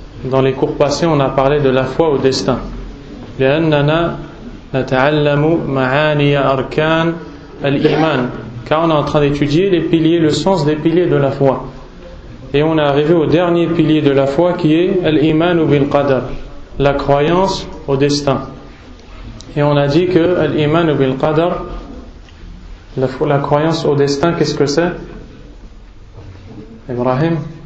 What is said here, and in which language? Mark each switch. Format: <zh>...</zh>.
<fr>Dans les cours passés, on a parlé de la foi au destin.</fr> <ar>لأننا نتعلم معاني أركان الإيمان.</ar> <fr>Car on est en train d'étudier les piliers, le sens des piliers de la foi. Et on est arrivé au dernier pilier de la foi qui est al-iman bil qadar, la croyance au destin. Et on a dit que al-iman bil qadar, la croyance au destin, qu'est-ce que c'est? Ibrahim?</fr>